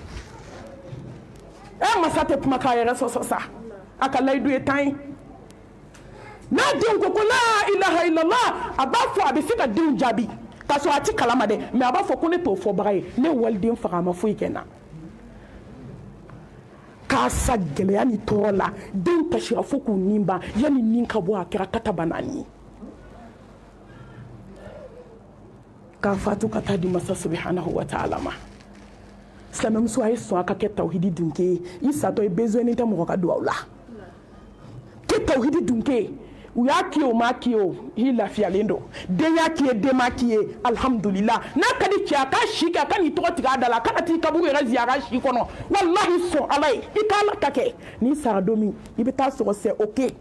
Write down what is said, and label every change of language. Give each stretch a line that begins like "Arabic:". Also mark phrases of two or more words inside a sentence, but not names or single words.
Bambara: masa tɛ kuma k'a yɛrɛ sɔsɔ sa a ka layidu ye 10 ye n'a den ko
Arabic: لا إله إلا الله
Bambara: a b'a fɔ a bɛ se ka denw jaabi k'a sɔrɔ a ti kalama dɛ mais a b'a fɔ ko ne t'o fɔbaga ye ne waliden faga a ma foyi kɛ n na k'a sa gɛlɛya ni tɔɔrɔ la den kasira fo k'u nin ban yanni nin ka bɔ a kɛra kataba naani ye k'a fatu ka taa di masa
Arabic: سبحانه و
Bambara: ta'ala ma silamɛmuso a ye sɔn a ka kɛ tawhidi dunke ye i satɔ i besoin tɛ mɔgɔ ka dugawu la kɛ tawhidi dunke ye u y'a k'i ye o m'a k'i ye o i lafiyalen don den y'a k'i ye den m'a k'i ye alhamdulillah n'a ka di cɛ a k'a si kɛ a ka n'i tɔgɔ tigɛ a da la a kana t'i kaburu yɛrɛ ziyara si kɔnɔ walahi sɔn ala ye i ka ala ta kɛ n'i sara don min i bɛ taa sɔrɔ
French: c'est ok